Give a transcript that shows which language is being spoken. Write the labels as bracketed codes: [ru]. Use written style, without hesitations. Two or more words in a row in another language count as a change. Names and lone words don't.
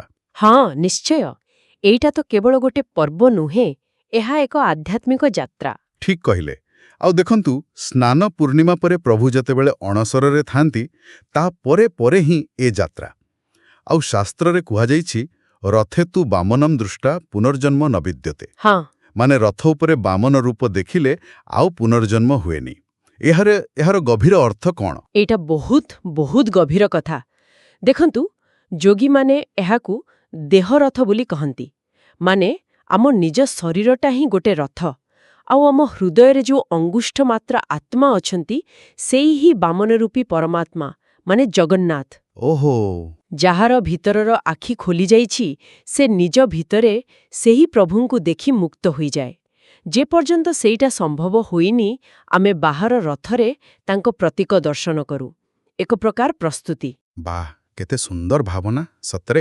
[or] ହଁ ନିଶ୍ଚୟ, ଏଇଟା ତ କେବଳ ଗୋଟେ ପର୍ବ ନୁହେଁ, ଏହା ଏକ ଆଧ୍ୟାତ୍ମିକ ଯାତ୍ରା। ଠିକ କହିଲେ। ଆଉ ଦେଖନ୍ତୁ ସ୍ନାନ ପୂର୍ଣ୍ଣିମା ପରେ ପ୍ରଭୁ ଯେତେବେଳେ ଅଣସରରେ ଥାଆନ୍ତି ତା ପରେ ପରେ ହିଁ ଏ ଯାତ୍ରା। ଆଉ ଶାସ୍ତ୍ରରେ କୁହାଯାଇଛି [sa] रथे तु बामनम दृष्टा पुनर्जन्म न विद्यते। [or] हाँ ମାନେ ରଥ ଉପରେ ବାମନ ରୂପ ଦେଖିଲେ ଆଉ ପୁନର୍ଜନ୍ମ ହୁଏନି। ଏହାର ଗଭୀର ଅର୍ଥ କଣ? ଏଇଟା ବହୁତ ବହୁତ ଗଭୀର କଥା। ଦେଖନ୍ତୁ ଯୋଗୀ ମାନେ ଏହାକୁ ଦେହ ରଥ ବୋଲି କହନ୍ତି। ମାନେ ଆମ ନିଜ ଶରୀରଟା ହିଁ ଗୋଟେ ରଥ, ଆଉ ଆମ ହୃଦୟ ଯୋ ଅଙ୍ଗୁଷ୍ଠ ମାତ୍ରା ଆତ୍ମା ଅଛନ୍ତି ସେଇ ହିଁ ବାମନ ରୂପୀ ପରମାତ୍ମା ମାନେ ଜଗନ୍ନାଥ। ओहो, ଯାହାର ଭିତରର ଆଖି ଖୋଲି ଯାଇଛି ସେ ନିଜ ଭିତରେ ସେହି ପ୍ରଭୁଙ୍କୁ ଦେଖି ମୁକ୍ତ ହୋଇଯାଏ। ଯେ ପର୍ଯ୍ୟନ୍ତ ସେଇଟା ସମ୍ଭବ ହୋଇନି ଆମେ ବାହାର ରଥରେ ତାଙ୍କ ପ୍ରତୀକ ଦର୍ଶନ କରୁ। ଏକ ପ୍ରକାର ପ୍ରସ୍ତୁତି। ବାଃ, କେତେ ସୁନ୍ଦର ଭାବନା ସତରେ।